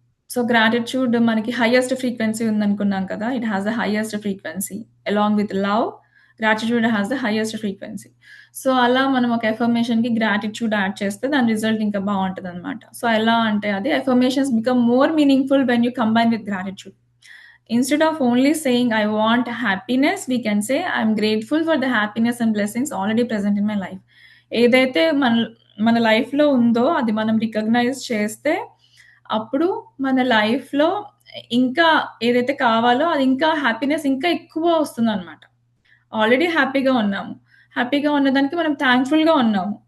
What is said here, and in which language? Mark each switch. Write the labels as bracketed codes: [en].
[te] So, gratitude మనకి highest frequency ఉందనుకున్నాం కదా! [en] It has the highest frequency. Along with love, gratitude has the highest frequency. [te] So, అలా మనం ఒక అఫర్మేషన్‌కి gratitude add చేస్తే దాని రిజల్ట్ ఇంకా బావుంటదనమాట. [en] so, [te] ఎలా అంటే అది [en] Affirmations become more meaningful when you combine with gratitude. Instead of only saying, "I want happiness," we can say, "I'm grateful for the happiness and blessings already present in my life." [te] ఏదైతే మన లైఫ్‌లో ఉందో అది మనం recognise చేస్తే, అప్పుడు మన లైఫ్‌లో ఇంకా ఏదైతే కావాలో అది ఇంకా హ్యాపీనెస్ ఇంకా ఎక్కువ వస్తుందనమాట. ఆల్రెడీ హ్యాపీగా ఉన్నాము. హ్యాపీగా ఉన్నదానికి మనం థాంక్‌ఫుల్‌గా ఉన్నాము.